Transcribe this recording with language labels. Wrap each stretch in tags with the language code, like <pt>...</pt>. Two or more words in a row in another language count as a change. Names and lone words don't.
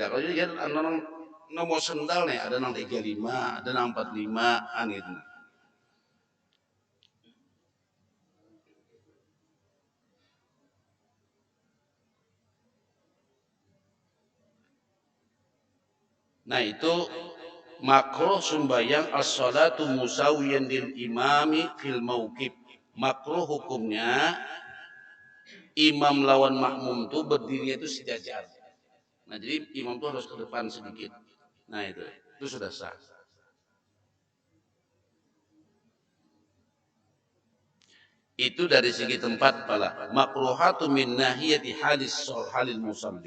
<bjn>Kalau dia orang nomor sendal nih ada nang 35, ada nang 45 an gitu.</bjn> <id>Nah, itu makruh sembahyang</id> <ar>الصلاة مساويا للإمام في الموقف.</ar> <bjn>Makruh hukumnya imam lawan makmum tuh berdirinya itu sejajar.</bjn> <id>Nah, jadi imam tuh harus ke depan sedikit. Nah, itu sudah sah. Itu dari segi tempat pala</id> <ar>مكروهات من ناحية حال المصلي.</ar>